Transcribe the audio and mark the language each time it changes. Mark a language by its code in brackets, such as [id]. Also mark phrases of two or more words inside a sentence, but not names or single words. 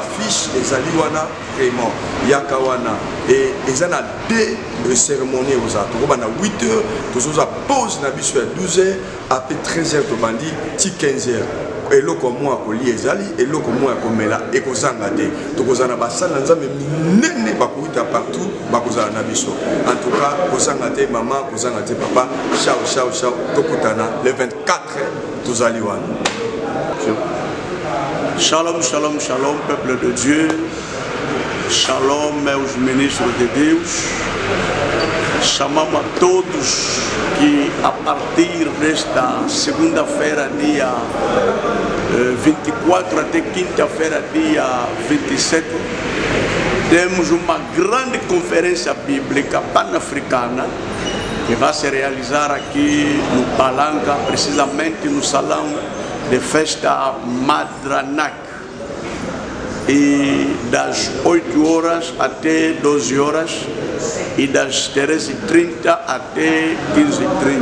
[ln] fiche ezali wana vraiment yaka wana et eza na [fr] deux cérémonies [ln] oza tokoba na 8h tozoza pause na biso ya 12h après 13h to bandi ti 15h eloko mo akoli ezali eloko mo akomela ekozanga te tokozana basala nzambe minene bakoita partout bakozala na biso [fr] en tout cas [ln] kozanga te maman kozanga te papa ciao tokutana le 24 tozali wana. [pt] Shalom [fr] peuple de Dieu, [pt] shalom os ministros de Deus, chamamos a todos que a partir desta segunda-feira, dia 24 até quinta-feira, dia 27, temos uma grande conferência bíblica panafricana que vai se realizar aqui no Palanca, precisamente no salão de festa Madranak, e das 8 horas até 12 horas e das 13h30 até 15h30.